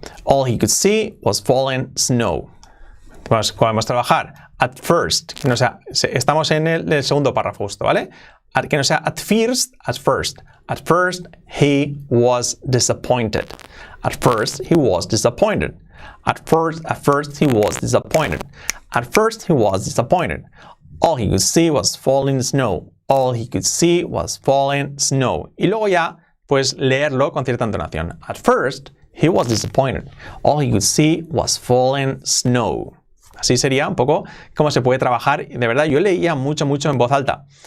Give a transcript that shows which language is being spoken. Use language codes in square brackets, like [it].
[en] All he could see was falling snow. [es] Pues podemos trabajar [en] at first, [es] que no sea, estamos en el segundo párrafo justo, ¿vale? Que no sea [en] at first. At first he was disappointed. At first he was disappointed. At first he was disappointed. At first he was disappointed. All he could see was falling snow. All he could see was falling snow. [es] Y luego ya, pues leerlo con cierta entonación. [en] At first he was disappointed. All he could see was falling snow. [es] Así sería un poco cómo se puede trabajar. De verdad, yo leía mucho en voz alta.